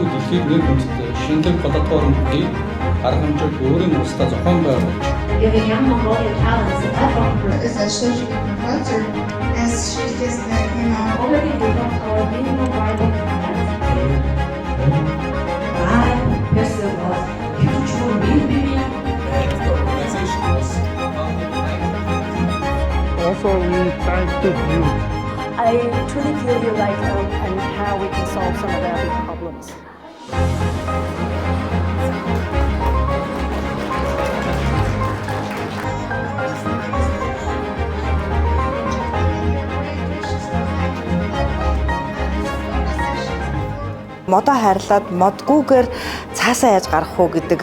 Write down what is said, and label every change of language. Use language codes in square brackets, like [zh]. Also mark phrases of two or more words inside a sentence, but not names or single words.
[mn] дэлхийд нэг хүндэт шинэлэг бодотоор бүхий арга хэмжээг өөрийн улсдаа зохион байгуулж [en] Giving young Mongolian talents a platform is a social influencer as she is already developed our minimum viable products. Festivals, cultural building. the organization was founded in 1990. Also, we try to view I truly feel you like them and how we can solve some of their big problems. [mn] Модоо хайрлаад модгүйгээр цаасаа яаж гарах уу гэдэг.